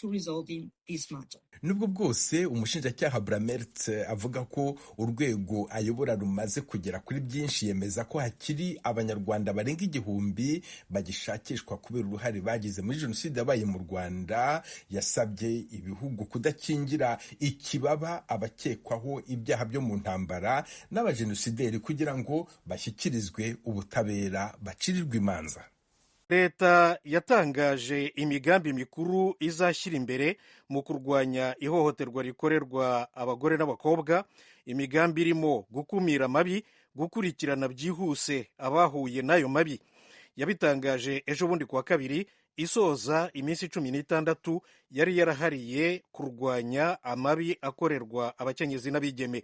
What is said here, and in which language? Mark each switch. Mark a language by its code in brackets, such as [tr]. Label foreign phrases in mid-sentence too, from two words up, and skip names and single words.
[rw] Nubwo bwose umushinjacyaha Bramert avuga ko urwego ayobora rumaze kugera kuri byinshi, yemeza ko hakiri abanyarwanda barenga 1000 bagishakishwa kubera uruhare bagize muri jenoside yabaye mu Rwanda. Yasabye ibihugu kudakingira ikibaba abakekwaho ibyaha byo mu ntambara n'abajenosideri kugira ngo bashyikirizwe ubutabera, bacirirwe imanza. [rn] Leta yatangaje imigambi mikuru izashyira imbere mu kurwanya ihohoterwa rikorerwa abagore n'abakobwa. Imigambi irimo gukumira amabi, gukurikirana byihuse abahuye n'ayo mabi. Yabitangaje ejo bundi kuwa kabiri isoza iminsi 16 yari yarahariye kurwanya amabi akorerwa abakenyezi n'abigeme.